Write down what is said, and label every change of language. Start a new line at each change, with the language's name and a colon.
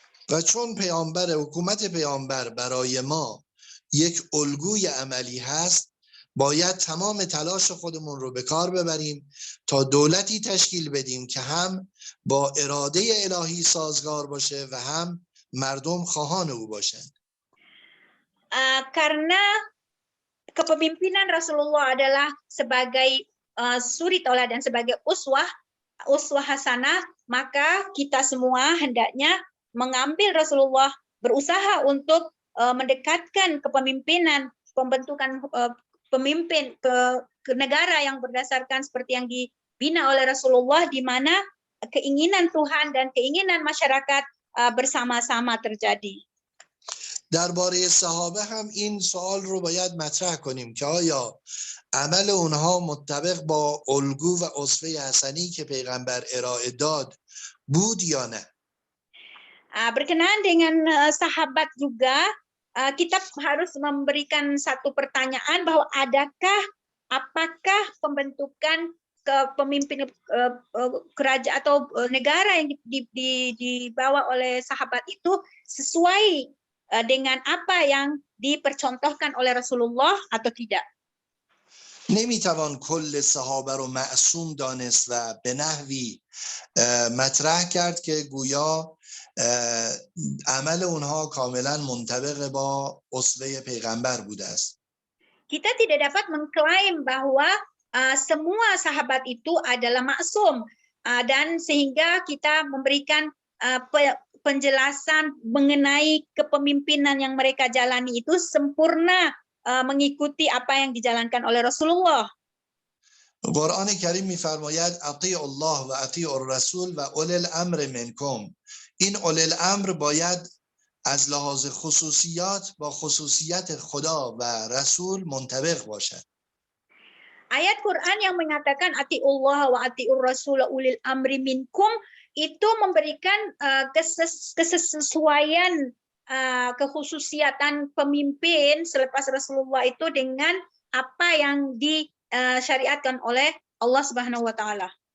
Persian: و چون حکومت پیامبر برای ما یک الگوی عملی هست، باید تمام تلاش خودمون رو به کار ببریم تا دولتی تشکیل بدیم که هم با اراده الهی سازگار باشه و هم مردم خواهان او باشند.
Indonesian: Karena kepemimpinan Rasulullah adalah sebagai suri tauladan, sebagai uswah hasanah, maka kita semua hendaknya mengambil Rasulullah, berusaha untuk mendekatkan kepemimpinan, pembentukan pemimpin ke negara yang berdasarkan seperti yang dibina oleh Rasulullah, di mana keinginan Tuhan dan keinginan masyarakat bersama-sama terjadi.
Persian: درباره صحابه هم این سوال رو باید مطرح کنیم که آیا عمل اونها مطابق با الگو و اسوه حسنی که پیغمبر ارائه داد بود یا نه؟
Indonesian: Berkenaan dengan sahabat juga, kita harus memberikan satu pertanyaan bahwa apakah pembentukan pemimpin kerajaan atau negara yang dibawa oleh sahabat itu sesuai dengan apa yang dipercontohkan oleh Rasulullah atau tidak.
Persian: نمیتوان کل صحابه رو معصوم دانست و به نحوی مطرح کرد که گویا عمل اونها کاملا منطبق با اسوه پیغمبر بوده است.
Indonesian: Kita tidak dapat mengklaim bahwa semua sahabat itu adalah maksum dan sehingga kita memberikan penjelasan mengenai kepemimpinan yang mereka jalani itu sempurna mengikuti apa yang dijalankan oleh Rasulullah.
Persian: قرآن کریم می‌فرماید
Arabic: اطیعوا الله و اطیعوا الرسول و اولی الامر منکم.
Persian: این اولی الامر باید از لحاظ خصوصیات با خصوصیت خدا و رسول منطبق باشد.
Indonesian: Ayat Quran yang mengatakan
Arabic: atiullah wa atiur rasul ulil amri minkum
Indonesian: itu memberikan kesesuaian kekhususiatan pemimpin selepas Rasulullah itu dengan apa yang disyariatkan oleh Allah Subhanahu wa taala.